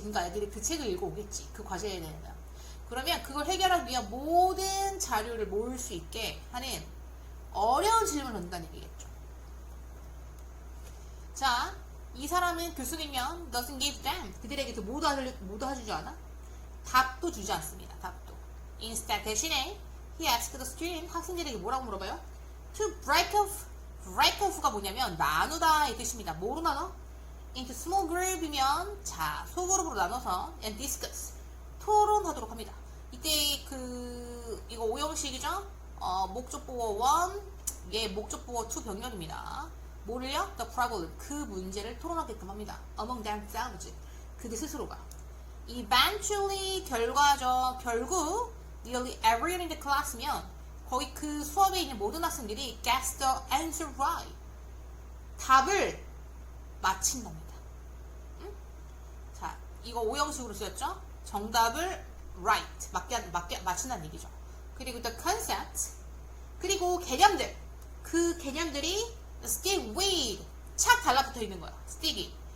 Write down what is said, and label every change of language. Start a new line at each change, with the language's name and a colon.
Korean: 그러니까 애들이 그 책을 읽어오겠지. 그 과제에 대해서. 그러면 그걸 해결하기 위한 모든 자료를 모을 수 있게 하는 어려운 질문을 던진다는 얘기겠죠. 자, 이 사람은 교수님이면
English: doesn't give them.
Korean: 그들에게 모두 해주지 않아? 답도 주지 않습니다. 답도.
English: Instead,
Korean: 대신에
English: he asked the student.
Korean: 학생들에게 뭐라고 물어봐요? To break off가 뭐냐면 나누다 이 뜻입니다. 뭐로 나눠?
English: into small group
Korean: 이면 자, 소그룹으로 나눠서
English: and discuss
Korean: 토론하도록 합니다. 이때 이거 오형식이죠? 목적보호 1, 얘 목적보호 2 병렬입니다. 뭐를요?
English: The problem,
Korean: 그 문제를 토론하게끔 합니다.
English: among themselves,
Korean: 그들 스스로가.
English: eventually,
Korean: 결국
English: nearly everyone in the class면
Korean: 거의 그 수업에 있는 모든 학생들이
English: gets the answer right.
Korean: 답을 맞힌답니다. 응? 자, 이거 오형식으로 쓰였죠? 정답을 right, 맞게 맞춘다는 얘기죠. 그리고 the concept, 그리고 개념들. 그 개념들이
English: stick with,
Korean: 착 달라붙어 있는 거야.
English: sticky.